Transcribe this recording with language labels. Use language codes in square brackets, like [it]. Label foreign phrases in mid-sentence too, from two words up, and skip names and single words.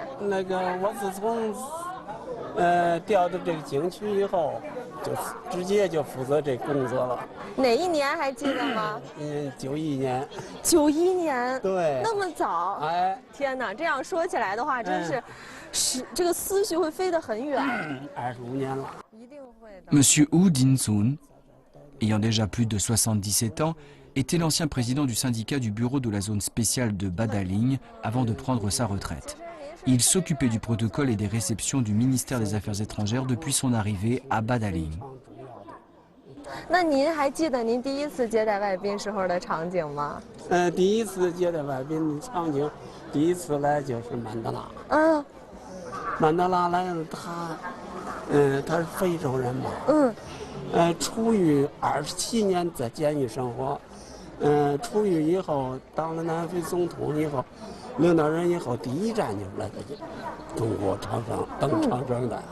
[zh] 那个我自从调到这个景区以后，就直接就负责这工作了。哪一年还记得吗？91年。 91年。对。那么早。哎。天哪，这样说起来的话，真是，这个思绪会飞得很远。 25年了。一定会的。 [fr] Monsieur Hu Dinsun, ayant déjà plus de 77 ans, était l'ancien président du syndicat du bureau de la zone spéciale de Badaling avant de prendre sa retraite. Il s'occupait du protocole et des réceptions du ministère des Affaires étrangères depuis son arrivée à Badaling. [zh] 那您还记得您第一次接待外宾时候的场景吗？第一次接待外宾的场景，第一次来就是曼德拉。曼德拉来了，他是非洲人嘛。出狱27年在监狱生活，出狱以后当了南非总统以后，领导人以后第一站就来到中国长城登长城的。